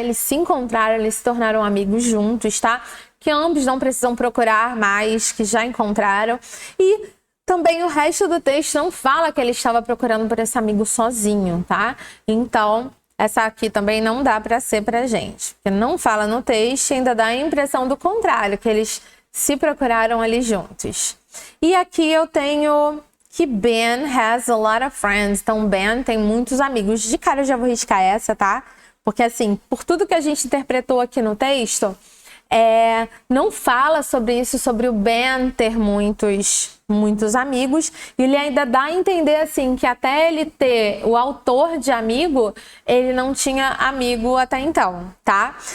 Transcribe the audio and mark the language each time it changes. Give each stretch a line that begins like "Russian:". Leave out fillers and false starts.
Portuguese: Eles se encontraram, eles se tornaram amigos juntos, tá? Que ambos não precisam procurar mais, que já encontraram. E também o resto do texto não fala que ele estava procurando por esse amigo sozinho, tá? Então, essa aqui também não dá para ser pra gente. Porque não fala no texto e ainda dá a impressão do contrário, que eles se procuraram ali juntos. E aqui eu tenho que
English: Ben has a lot of friends.
Portuguese: Então, Ben tem muitos amigos. De cara eu já vou riscar essa, tá? Porque assim, por tudo que a gente interpretou aqui no texto, não fala sobre isso, sobre o Ben ter muitos amigos, e ele ainda dá a entender assim que até ele ter o autor de amigo, ele não tinha amigo até então, tá?